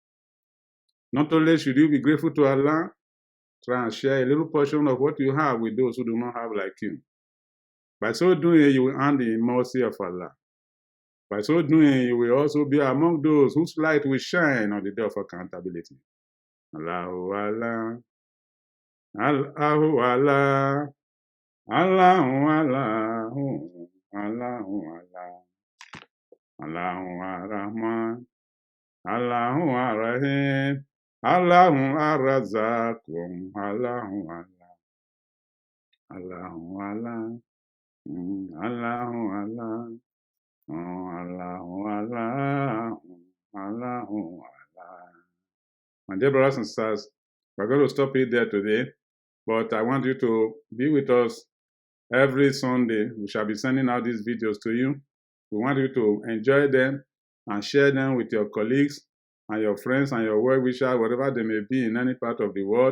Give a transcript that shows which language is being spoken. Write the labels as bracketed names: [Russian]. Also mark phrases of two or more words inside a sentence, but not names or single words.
[English] Not only should you be grateful to Allah, try and share a little portion of what you have with those who do not have like you. By so doing, you will earn the mercy of Allah. By so doing, you will also be among those whose light will shine on the day of accountability. [Arabic] اللهُ الله، اللهُ الله، اللهُ اللهُ، اللهُ الله، اللهُ الرحمن، اللهُ الرحيم، اللهُ الرزاق, اللهُ الله، اللهُ الله، اللهُ الله، اللهُ الله، اللهُ الله. [English] My dear brothers and sisters, we're going to stop it there today, but I want you to be with us every Sunday. We shall be sending out these videos to you. We want you to enjoy them and share them with your colleagues and your friends and your well-wishers, wherever they may be in any part of the world.